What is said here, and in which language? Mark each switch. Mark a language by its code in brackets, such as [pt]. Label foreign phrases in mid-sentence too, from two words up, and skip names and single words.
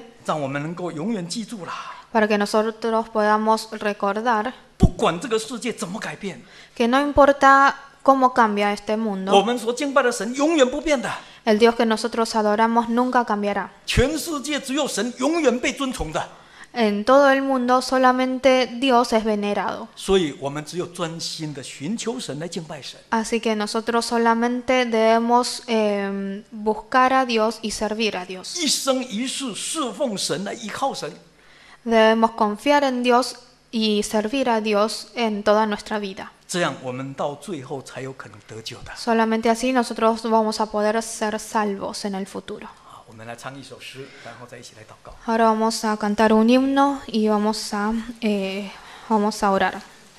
[zh] 让我们能够永远记住啦。 [es] para que nosotros podamos recordar [zh] 不管这个世界怎么改变， [es] que no importa cómo cambia este [zh] 我 [es] mundo, [zh] 们所敬拜的神永远不变的。 [es] el Dios que nosotros adoramos nunca cambiará. [zh] 全世界只有神永远被尊崇的， [es] En todo el mundo solamente Dios es venerado. [zh] 所以我们只有专心的寻求神来敬拜神。 [es] Así que nosotros solamente debemos buscar a Dios y servir a Dios. [zh] 一生一世侍奉神来依靠神， [es] Debemos confiar en Dios y servir a Dios en toda nuestra vida. [zh] 这样我们到最后才有可能得救的。 [es] Solamente así nosotros vamos a poder ser salvos en el futuro. [zh] 好，我们来唱一首诗，然后再一起来祷告。 [es] Ahora vamos a cantar un himno y vamos a orar.